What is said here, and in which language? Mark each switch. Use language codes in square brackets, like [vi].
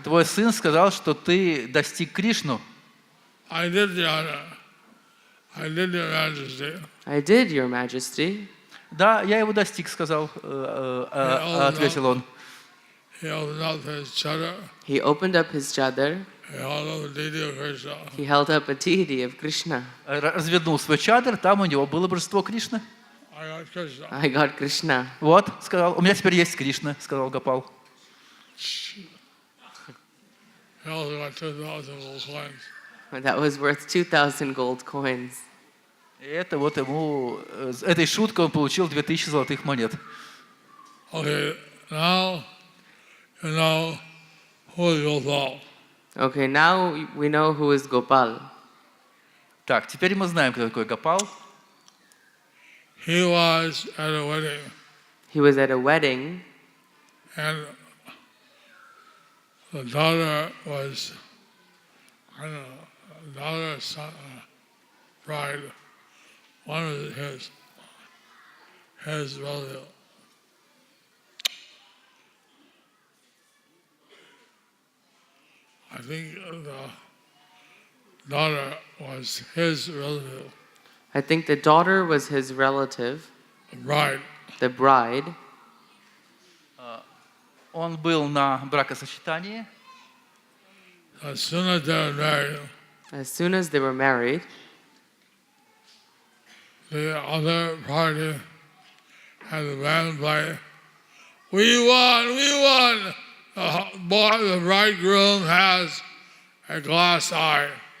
[ru] Твой сын сказал, что ты достиг Кришну. [en] I did, Your Honor. I did, Your Majesty. I did, Your Majesty. [ru] Да, я его достиг, сказал, ответил он. [en] He opened up his chadar. He opened up his chadar. He held up the deity of Krishna. He held up a deity of Krishna. [ru] Развернул свой чадр, там у него было божество Кришны. [en] I got Krishna. I got Krishna. [ru] Вот, сказал, у меня теперь есть Кришна, сказал Гопал. [en] He also got 2,000 gold coins. That was worth 2,000 gold coins. [ru] И это вот ему, этой шуткой он получил 2000 золотых монет. [en] Okay, now you know who is Gopal. Okay, now we know who is Gopal. [ru] Так, теперь мы знаем, кто такой Гопал. [en] He was at a wedding, He was at a wedding, and the daughter was, I don't know, daughter, son, bride, one of his relative. I think the daughter was his relative, I think the daughter was his relative, the bride. the bride. [ru] Он был на бракосочетании. [en] As soon as they were married, As soon as they were married, the other party had the band play. We won! We won! The bridegroom has a glass eye.